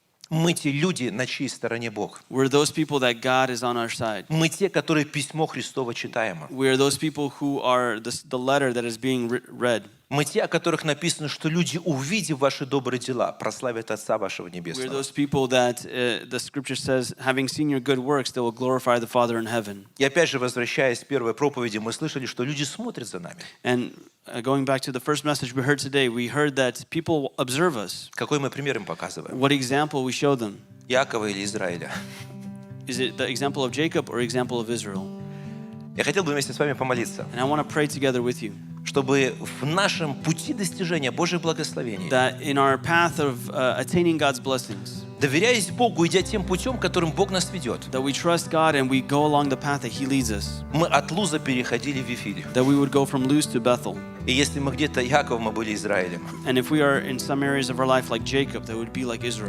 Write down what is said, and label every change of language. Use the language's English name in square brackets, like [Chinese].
[Russian] Мы те люди, на чьей стороне Бог. [English] We're those people that God is on our side. [Russian] Мы те, которые письмо Христово читаемо. [English] We're those people who are the letter that is being read. [Russian] Мы те, о которых написано, что люди, увидев ваши добрые дела, прославят Отца вашего [English] We're [Russian] Небесного. [English] those people that the scripture says, having seen your good works, they will glorify the Father in heaven. [Russian] И опять же, возвращаясь к первой проповеди, мы слышали, что люди смотрят за нами. [English] And going back to the first message we heard today, we heard that people observe us. [Russian] Какой мы пример им показываем? [English] What example we show them? [Russian] Иакова или Израиля? [English] Is it the example of Jacob or example of Israel? [Russian] Я хотел бы вместе с вами помолиться. [English] And I want to pray together with you. [Russian] чтобы в нашем пути достижения Божьих благословений, [English] that in our path of attaining God's blessings, [Russian] доверяясь Богу, идя тем путем, которым Бог нас ведет, [English] that we trust God and we go along the path that He leads us, [Russian] мы от Луза переходили в Вифиль. [English] that we would go from Luz to Bethel. [Russian] И если мы где-то Иаков, мы были Израилем. [English] And if we are in some areas of our life like Jacob, that would be like Israel.